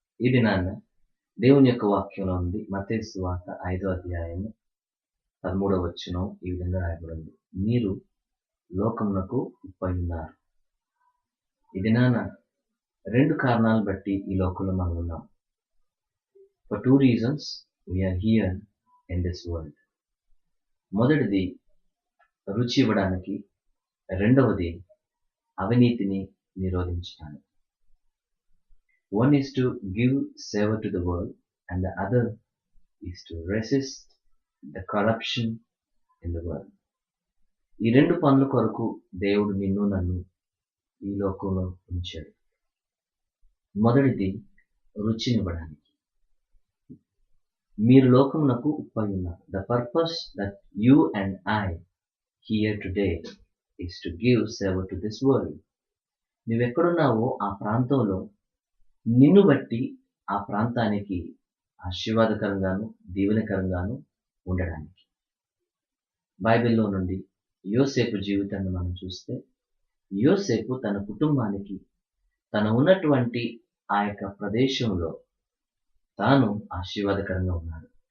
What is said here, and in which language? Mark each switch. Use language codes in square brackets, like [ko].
[te] ఈ దినాన దేవుని యొక్క వాక్యంలో ఉంది. మత్తయి సువార్త 5వ అధ్యాయము 13వ వచనం ఈ విధంగా రాయబడింది. మీరు లోకమునకు ఉప్పై ఉన్నారు. ఈ దినాన రెండు కారణాలు బట్టి ఈ లోకంలో మనం ఉన్నాం. [en] For 2 reasons we are here in this world. [te] మొదటిది రుచి ఇవ్వడానికి, రెండవది అవినీతిని నిరోధించడానికి. [en] One is to give savor to the world and the other is to resist the corruption in the world. [te] ఈ రెండు పనుల కొరకు దేవుడు నిన్ను నన్ను ఈ లోకంలో ఉంచాడు. మొదటిది రుచినివ్వడానికి. మీరు లోకమునకు ఉప్పై ఉన్నారు. [en] The purpose that you and I here today is to give savor to this world. [te] నువ్వెక్కడున్నావో ఆ ప్రాంతంలో నిన్ను బట్టి ఆ ప్రాంతానికి ఆశీర్వాదకరంగాను దీవెనకరంగాను ఉండడానికి. బైబిల్లో నుండి యోసేపు జీవితాన్ని మనం చూస్తే, యోసేపు తన కుటుంబానికి తన ఉన్నటువంటి ఆ యొక్క ప్రదేశంలో తాను ఆశీర్వాదకరంగా ఉన్నాడు.